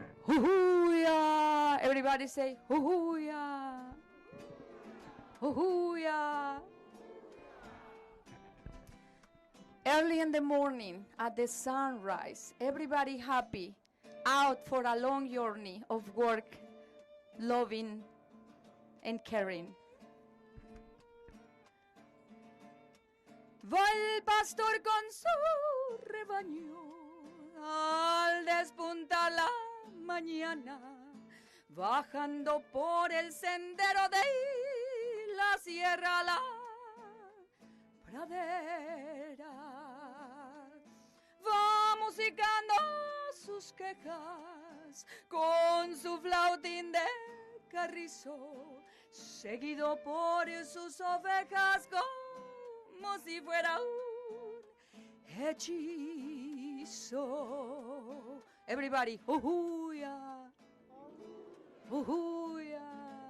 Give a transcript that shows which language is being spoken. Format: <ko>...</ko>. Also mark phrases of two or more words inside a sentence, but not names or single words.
<en>Hoo-hoo-ya. Everybody say hoo-hoo-ya. Hoo-hoo-ya. Early in the morning at the sunrise, everybody happy, out for a long journey of work, loving and caring.</en> <es>Va el pastor con su rebaño al despuntar la mañana, bajando por el sendero de la sierra a la pradera. Va musicando sus quejas con su flautín de carrizo, seguido por sus ovejas como si fuera un hechizo.</es> <en>Everybody, hoo-hoo-ya, hoo-hoo-ya.</en>